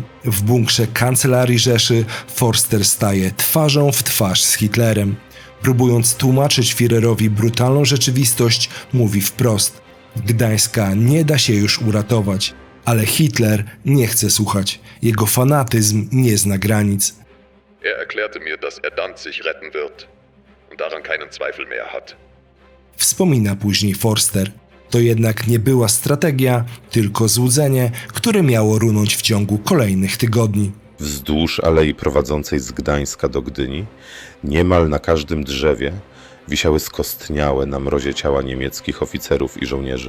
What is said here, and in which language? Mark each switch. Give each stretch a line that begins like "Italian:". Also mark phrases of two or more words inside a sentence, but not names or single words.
Polish: W bunkrze Kancelarii Rzeszy Forster staje twarzą w twarz z Hitlerem. Próbując tłumaczyć Führerowi brutalną rzeczywistość, mówi wprost: Gdańska nie da się już uratować. Ale Hitler nie chce słuchać. Jego fanatyzm nie zna granic.
German: Erklärte mir, dass Danzig retten wird und daran keinen Zweifel mehr hat.
Polish: Wspomina później Forster. To jednak nie była strategia, tylko złudzenie, które miało runąć w ciągu kolejnych tygodni. Wzdłuż alei prowadzącej z Gdańska do Gdyni, niemal na każdym drzewie, wisiały skostniałe na mrozie ciała niemieckich oficerów i żołnierzy.